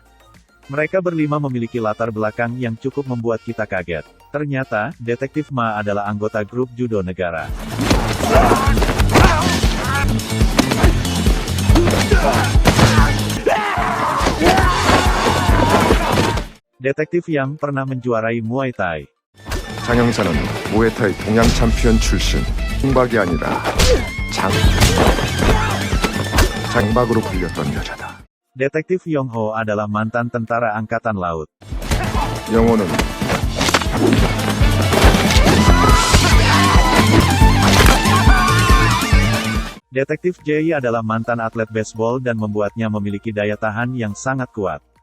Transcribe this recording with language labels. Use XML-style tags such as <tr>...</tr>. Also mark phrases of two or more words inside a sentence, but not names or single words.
<id>Mereka berlima memiliki latar belakang yang cukup membuat kita kaget. Ternyata, detektif Ma adalah anggota grup judo negara. Detektif yang pernah menjuarai Muay Thai.</id> <ko>장 형사는 무에타이 동양 챔피언 출신. 홍박이 아니라 장박으로 불렸던 여자다.</ko> <id>Detektif Yong Ho adalah mantan tentara angkatan laut.</id> <ko>영호는</ko> <id>Detektif Jay adalah mantan atlet baseball dan membuatnya memiliki daya tahan yang sangat kuat.</id>